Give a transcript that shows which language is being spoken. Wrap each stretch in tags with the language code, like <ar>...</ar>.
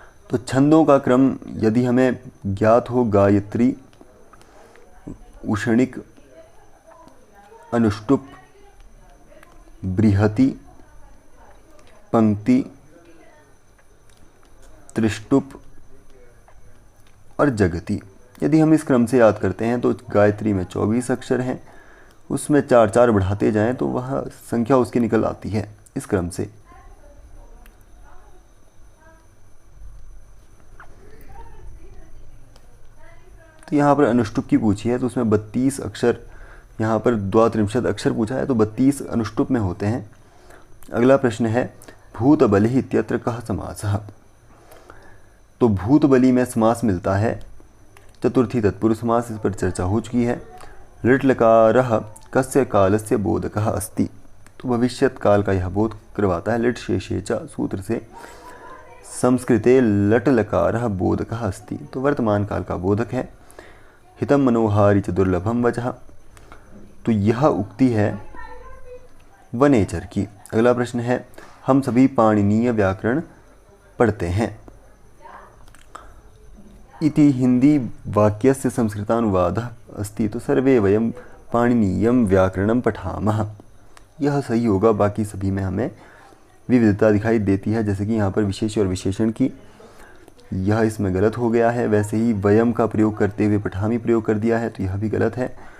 <hi>तो छंदों का क्रम यदि हमें ज्ञात हो, गायत्री, उषणिक, अनुष्टुप, बृहति, पंक्ति, त्रिष्टुप और जगति, यदि हम इस क्रम से याद करते हैं तो गायत्री में 24 अक्षर हैं, उसमें 4-4 बढ़ाते जाएं तो वह संख्या उसकी निकल आती है इस क्रम से। तो यहाँ पर अनुष्टुप की पूछी है तो उसमें 32 अक्षर, यहाँ पर 32 अक्षर पूछा है तो 32 अनुष्टुप में होते हैं। अगला प्रश्न है</hi> <sa>भूतबलिः इत्यत्र कः समासः।</sa> <hi>तो भूतबली में समास मिलता है चतुर्थी तत्पुरुष समास, इस पर चर्चा हो चुकी है।</hi> <sa>लिट् लकारः कस्य कालस्य बोधकः अस्ति।</sa> <hi>तो भविष्यत काल का यह बोध करवाता है।</hi> <sa>लिट् शेषे च सूत्र से संस्कृते लट् लकारः बोधकः अस्ति।</sa> <hi>तो वर्तमान काल का बोधक है।</hi> <sa>हितम मनोहारी च दुर्लभम वचः।</sa> <hi>तो यह उक्ति है वनेचर की। अगला प्रश्न है हम सभी पाणिनीय व्याकरण पढ़ते हैं।</hi> <sa>इति हिंदी वाक्यस्य संस्कृतानुवादः अस्ति।</sa> <hi>तो</hi> <sa>सर्वे वयं पाणिनीयं व्याकरणं पठामः,</sa> <hi>यह सही होगा। बाकी सभी में हमें विविधता दिखाई देती है, जैसे कि यहाँ पर विशेष और विशेषण की, यह इसमें गलत हो गया है। वैसे ही वयम का प्रयोग करते हुए पठामी प्रयोग कर दिया है, तो यह भी गलत है।</hi>